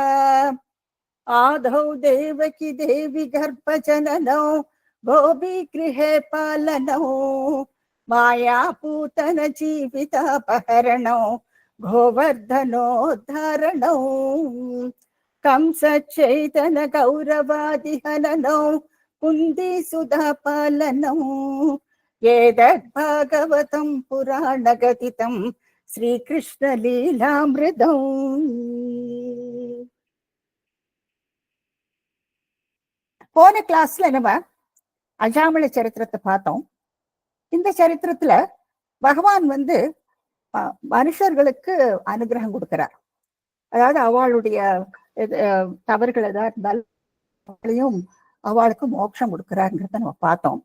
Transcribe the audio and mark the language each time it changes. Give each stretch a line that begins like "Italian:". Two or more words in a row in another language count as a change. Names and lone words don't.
Sanskrit: आदौ देवकी देवी गर्भजननौ गोपीगृहे पालनौ मायापूतन जीवितापहरणौ गोवर्धनोद्धारणौ कंसचैतन कौरवादिहननौ कुन्तीसुधा पालनौ एतद्भागवतं पुराणगदितं श्रीकृष्णलीलामृतम्।
Tamil: போன கிளாஸ்ல நம்ம அஜாமிள சரித்திரத்தை பார்த்தோம். இந்த சரித்திரத்துல பகவான் மனுஷர்களுக்கு அனுகிரகம் கொடுக்கிறார். அதாவது அவளுடைய தவறுகள் ஏதாவது இருந்தாலும் அவளுக்கு மோட்சம் கொடுக்கிறாருங்கிறத நம்ம பார்த்தோம்.